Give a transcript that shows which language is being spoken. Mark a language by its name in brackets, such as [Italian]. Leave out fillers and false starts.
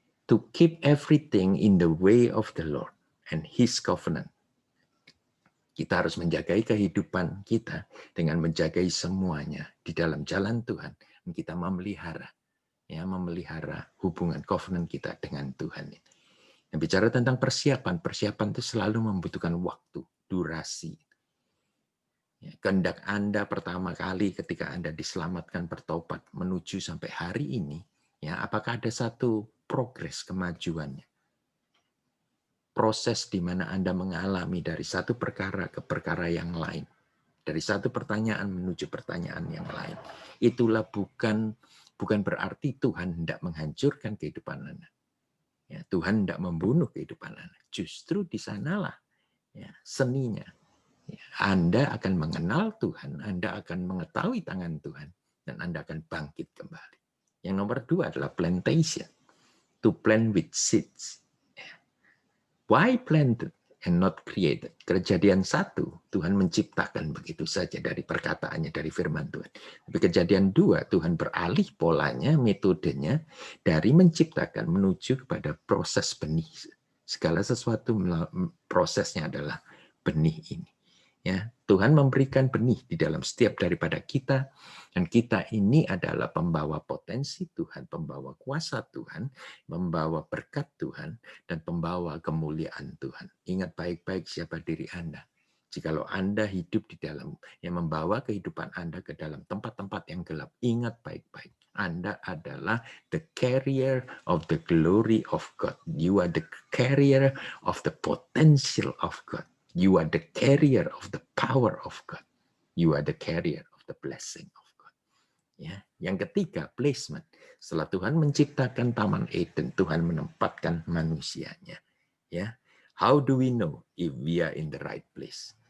[English] To keep everything in the way of the Lord and His covenant. [Indonesian] Kita harus menjagai kehidupan kita dengan menjagai semuanya di dalam jalan Tuhan. Kita memelihara. Ya, memelihara hubungan covenant kita dengan Tuhan. Yang bicara tentang persiapan itu selalu membutuhkan waktu, durasi. Ya, kehendak Anda pertama kali ketika Anda diselamatkan, bertobat menuju sampai hari ini, ya, apakah ada satu progres kemajuannya? Proses di mana Anda mengalami dari satu perkara ke perkara yang lain. Dari satu pertanyaan menuju pertanyaan yang lain. Itulah bukan berarti Tuhan hendak menghancurkan kehidupan Anda. Ya, Tuhan hendak membunuh kehidupan Anda. Justru di sanalah ya, seninya. Ya, Anda akan mengenal Tuhan, Anda akan mengetahui tangan Tuhan, dan Anda akan bangkit kembali. Yang nomor 2 adalah plantation. [English] To plant with seeds. Why planted and not created? [Indonesian] Kejadian 1, Tuhan menciptakan begitu saja dari perkataannya, dari firman Tuhan. Tapi kejadian 2, Tuhan beralih polanya, metodenya, dari menciptakan menuju kepada proses benih. Segala sesuatu prosesnya adalah benih ini. Ya, Tuhan memberikan benih di dalam setiap daripada kita, dan kita ini adalah pembawa potensi Tuhan, pembawa kuasa Tuhan, membawa berkat Tuhan, dan pembawa kemuliaan Tuhan. Ingat baik-baik siapa diri Anda. Jikalau Anda hidup di dalam, yang membawa kehidupan Anda ke dalam tempat-tempat yang gelap, ingat baik-baik. Anda adalah [English] the carrier of the glory of God. You are the carrier of the potential of God. You are the carrier of the power of God. You are the carrier of the blessing of God. [Indonesian] Ya, yang ketiga, placement. Setelah Tuhan menciptakan Taman Eden, Tuhan menempatkan manusianya. [English] Ya, how do we know if we are in the right place?